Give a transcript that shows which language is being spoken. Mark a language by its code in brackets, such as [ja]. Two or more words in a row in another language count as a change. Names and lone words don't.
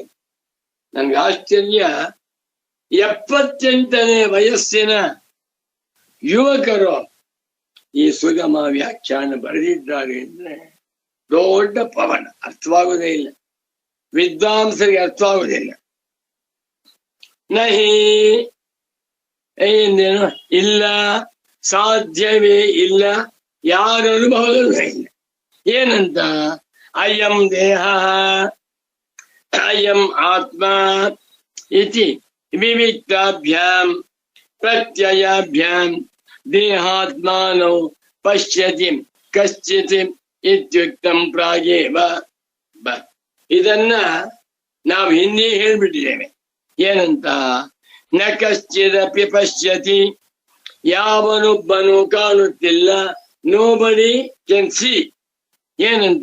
[kn] ನನ್ಗೆ ಆಶ್ಚರ್ಯ, 78ನೇ ವಯಸ್ಸಿನ ಯುವಕರು ಈ ಸುಗಮ ವ್ಯಾಖ್ಯಾನ ಬರೆದಿದ್ದಾರೆ ಅಂದ್ರೆ ದೊಡ್ಡ ಪವನ. ಅರ್ಥವಾಗುವುದೇ ಇಲ್ಲ, ವಿದ್ವಾಂಸರಿಗೆ ಅರ್ಥವಾಗುವುದಿಲ್ಲ. ನಹಿ ಏನೇನು ಇಲ್ಲ, ಸಾಧ್ಯವೇ ಇಲ್ಲ, ಯಾರ ಅನುಭವದಲ್ಲೂ ಇಲ್ಲ. ಏನಂತ? [sa] ಅಯಂ ದೇಹ ಅಯಂ ಆತ್ಮ ಇತಿ ವಿವಿಕ್ತಾಭ್ಯಾಂ ಪ್ರತ್ಯಯಾಭ್ಯಾಂ ದೇಹಾತ್ಮಾನೋ ಪಶ್ಯತಿ ಕಶ್ಚಿತ್ ಇತ್ಯುಕ್ತಂ ಪ್ರಾಗೇವ. [kn] ಇದನ್ನ ನಾವು ಹಿಂದೆ ಹೇಳ್ಬಿಟ್ಟಿದ್ದೇವೆ. ಏನಂತ? [sa] ನ ಕಶ್ಚಿದಪಿ ಪಶ್ಯತಿ, [kn] ಯಾವನೊಬ್ಬನು ಕಾಣುತ್ತಿಲ್ಲ. [en] Nobody can see. ಏನಂತ?